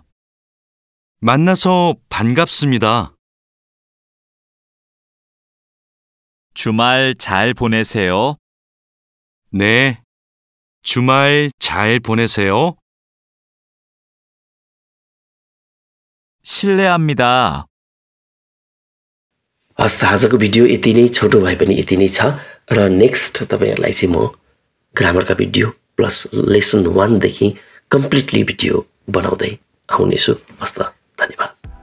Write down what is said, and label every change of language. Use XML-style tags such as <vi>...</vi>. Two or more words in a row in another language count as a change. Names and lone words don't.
<ko>만나서 반갑습니다. 주말 잘 보내세요. 네, 주말 잘 보내세요. 실례합니다.</ko> <ne>हस् त आजको भिडियो यति नै, छोटो भए पनि यति नै छ। र नेक्स्ट तपाईँहरूलाई चाहिँ म ग्रामरका</ne> <en>video plus lesson</en> <ne>1 देखि</ne> <en>completely video</en> <ne>बनाउँदै आउनेछु। हस् त, धन्यवाद।</ne>